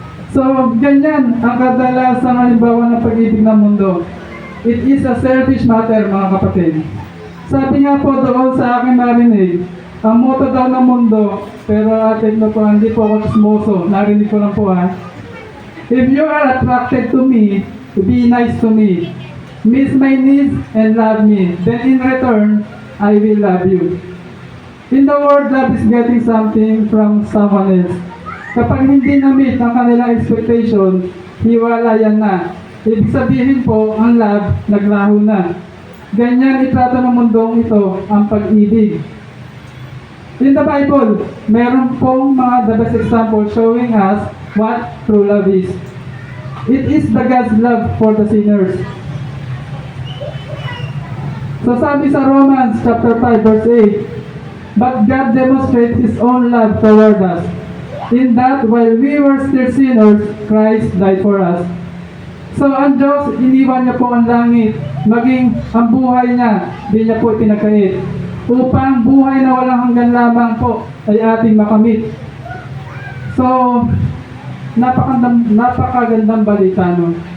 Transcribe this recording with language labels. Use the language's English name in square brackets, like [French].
[Filipino] So ganyan ang kadalasang halimbawa ng pag-ibig ng mundo. [English] It is a selfish matter, [Filipino] mga kapatid. Sabi nga po doon sa aking marinig, ang motto daw ng mundo, pero atin mo po, hindi po ako chismoso, narinig ko lang po ha. [English] If you are attracted to me, be nice to me. Meet my needs and love me. Then in return, I will love you. In the world, love is getting something from someone else. [Filipino] Kapag hindi na-meet ang kanilang expectation, hiwalayan na. Ibig sabihin po, ang love, naglaho na. Ganyan itrato ng mundong ito ang pag-ibig. [English] In the Bible, meron pong mga the best example showing us what true love is. It is the God's love for the sinners. So sabi sa Romans chapter 5 verse 8, but God demonstrates His own love toward us, in that while we were still sinners, Christ died for us. [Filipino] So ang Diyos, iniwan niya po ang langit, maging ang buhay niya, di niya po pinagkait, upang buhay na walang hanggan lamang po ay ating makamit. So, napakagandang balita, no?